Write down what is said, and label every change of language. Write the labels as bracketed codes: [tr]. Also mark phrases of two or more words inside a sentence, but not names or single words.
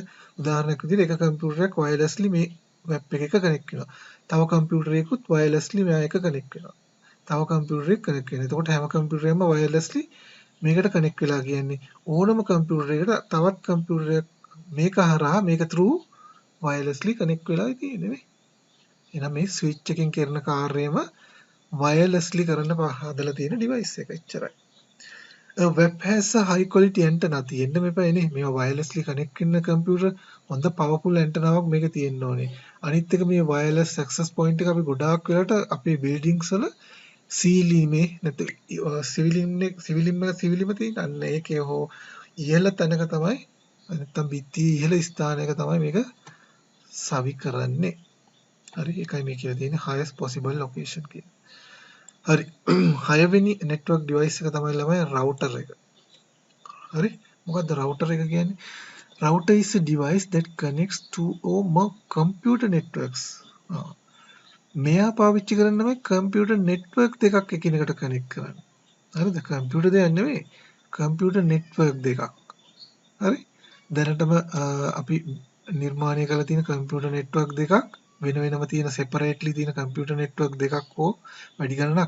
[si] උදාහරණයක් විදිහට එක කම්පියුටරයක් වයර්ලස්ලි මේ වෙබ් එකක කනෙක්ට් වෙනවා. තව කම්පියුටරයකුත් වයර්ලස්ලි මෙයා එක කනෙක්ට් වෙනවා. තව කම්පියුටරයක් කනෙක්ට් වෙනවා. එතකොට හැම කම්පියුටරයක්ම වයර්ලස්ලි මේකට කනෙක්ට් වෙලා කියන්නේ ඕනම කම්පියුටරයකට තවත් කම්පියුටරයක් මේක හරහා මේක [en] through wirelessly connect [si] වෙලා තියෙන්නේ නේ. එහෙනම් මේ ස්විච් එකෙන් කරන කාර්යයම wirelessly කරන්න හදලා තියෙන device එක. එච්චරයි. [en] web has a high quality antenna [si] තියෙන්න මේපා නේ. මේවා [en] wirelessly connect [si] වෙන කම්පියුටර් හොඳ [en] powerful antenna [si] එකක් මේක තියෙන්න ඕනේ. අනිත් එක මේ [en] wireless access point [si] එක අපි ගොඩාක් වෙලාට අපේ buildings වල සීලිමේ නැත්නම් සිවිලිම තියෙන අන්න ඒකේ හෝ ඉහළ තැනක තමයි නැත්නම් බිත්තියේ ඉහළ ස්ථානයක තමයි මේක සවි කරන්නේ. හරි ඒකයි මේ කියලා තියෙන්නේ [en] highest possible location [si] කියලා. හරි 6 වෙනි [en] network device [si] එක තමයි ළමයි router එක. හරි මොකද්ද router එක කියන්නේ? [en] Router is a device that connects to or more computer networks. [si] මෙයා පාවිච්චි කරන්නේ තමයි [en] computer network [si] දෙකක් එකිනෙකට කනෙක්ට් කරන්න. හරිද? කම්පියුටර් දෙයක් නෙමෙයි. [en] computer network [si] දෙකක්. හරි? දැනටම අපි නිර්මාණය කරලා තියෙන [en] computer network [si] දෙකක් වෙන වෙනම තියෙන සෙපරේට්ලි තියෙන [en] computer network [si] දෙකක් හෝ වැඩි ගණනක්.